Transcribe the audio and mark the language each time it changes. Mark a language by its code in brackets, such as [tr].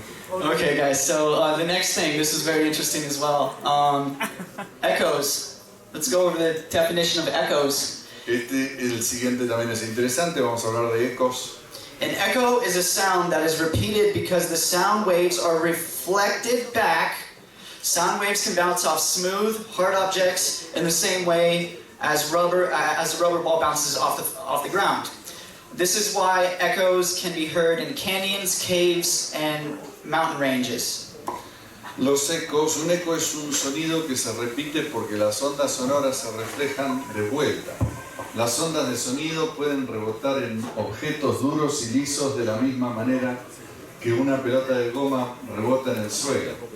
[en] Okay, guys, so the next thing, this is very interesting as well. Echoes. Let's go over the definition of echoes. [es] El siguiente también es interesante, vamos a hablar de ecos. [en] An echo is a sound that is repeated because the sound waves are reflected back. Sound waves can bounce off smooth, hard objects in the same way as a rubber ball bounces off the ground. This is why echoes can be heard in canyons, caves, and mountain ranges. [es] Los ecos, un eco es un sonido que se repite porque las ondas sonoras se reflejan de vuelta. Las ondas de sonido pueden rebotar en objetos duros y lisos de la misma manera que una pelota de goma rebota en el suelo.